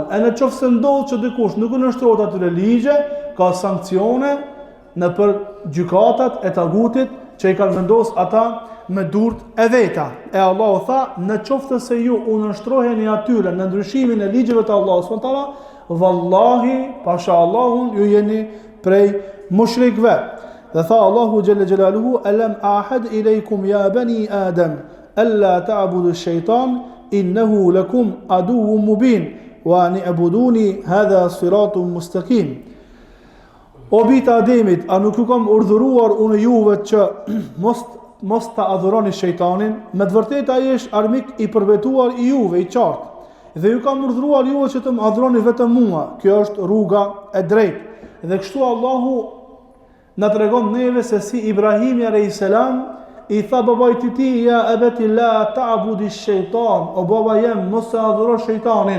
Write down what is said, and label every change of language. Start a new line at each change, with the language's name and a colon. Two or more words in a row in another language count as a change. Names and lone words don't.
Albanian: E në qoftë se ndodh që dikush nuk u nënshtrohet atyre ligje, ka sankcione në për gjykatat e tagutit që i kanë vendosur ata me durt e veta. E Allahu tha, në qoftë se ju u nënshtroheni atyre në ndryshimin e ligjeve të Allahut
Arabic: سبحانه وتعالى,
Albanian: vallahi, pasha Allahun, ju jeni prej mushrikve. Dhe tha Allahu
Arabic: جل جلاله, ألم أعهد إليكم يا بني آدم ألا تعبدوا الشيطان إنه لكم عدو مبين وأن اعبدوني هذا صراط مستقيم.
Albanian: O bita Ademit, a nuk ju kam urdhëruar unë juve që mos ta adhuroni shejtanin? Me të vërtetë ai është armik i përvetuar i juve, i qartë. Dhe ju kam urdhëruar juve që të më adhuroni vetëm mua. Kjo është rruga e drejtë. Dhe kështu Allahu na tregon neve se si Ibrahimi
Arabic: عليه السلام
Albanian: i tha babait të tij,
Arabic: يا أبت لا تعبد الشيطان,
Albanian: o baba jem, mos e adhuro shejtanin.